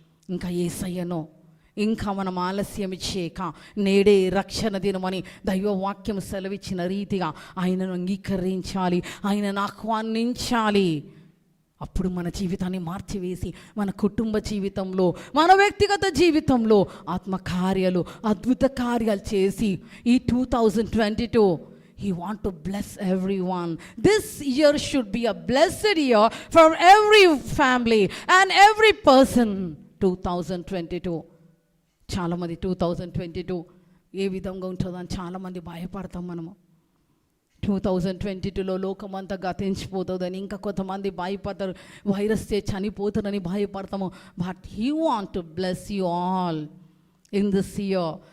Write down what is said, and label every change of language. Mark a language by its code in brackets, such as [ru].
[te] ఇంకా యేసయ్యను ఇంకా మనం ఆలస్యం చేయక నేడే రక్షణ దినమని దైవవాక్యం సెలవిచ్చిన రీతిగా ఆయనను అంగీకరించాలి, ఆయనను ఆహ్వానించాలి. అప్పుడు మన జీవితాన్ని మార్చివేసి మన కుటుంబ జీవితంలో, మన వ్యక్తిగత జీవితంలో ఆత్మకార్యాలు, అద్భుత కార్యాలు చేసి ఈ 2022 [en] He want to bless everyone. This year should be a blessed year for every family and every person. [te] 2022 చాలామంది 2022 ఏ విధంగా ఉంటుందని చాలామంది భయపడతాం మనము. 2022లో లోకమంతా గతించిపోతుందని, ఇంకా కొంతమంది భయపడతారు, virus చనిపోతారని భయపడతాము. [en] But he want to bless you all in this year.